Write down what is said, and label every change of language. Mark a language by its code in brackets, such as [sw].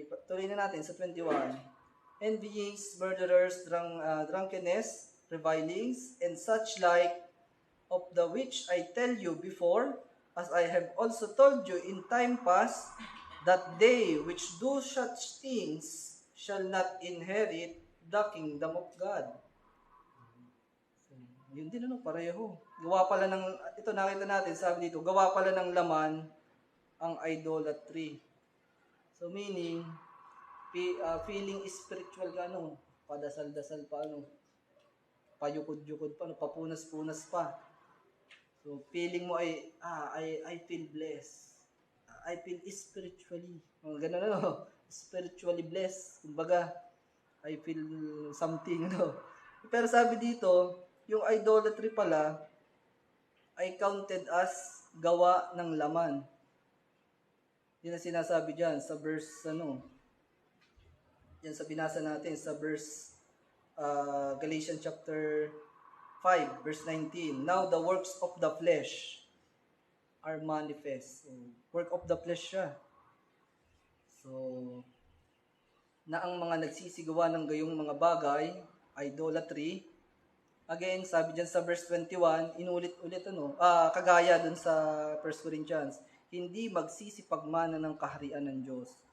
[tl] Tuloy na natin sa 21. [en] Envyings, murderers, drunkenness, revilings, and such like, of the which I tell you before, as I have also told you in time past, that they which do such things shall not inherit the kingdom of God. [tl] Yun din pareho. Gawa pala ng, ito nakita natin, sabi dito, gawa pala ng laman ang idolatry. So meaning, feeling spiritual ka, padasal-dasal pa, payukod-yukod pa, papunas-punas pa. [en] So feeling [tl] mo ay, [en] I feel blessed. I feel spiritually. [tl] Ganun, [en] spiritually blessed. [tl] Kumbaga, [en] I feel something, [tl] Pero sabi dito, yung idolatry pala ay counted as gawa ng laman. Yun ang sinasabi dyan sa verse, yan sa binasa natin, sa verse Galatians chapter 5, verse 19. [en] Now the works of the flesh are manifest. So, work of the flesh [tl] siya. So, na ang mga nagsisigawa ng gayong mga bagay, idolatry. Again, sabi dyan sa verse 21, inulit-ulit, kagaya dun sa 1 Corinthians, hindi magsisipagmana ng kaharian ng Diyos.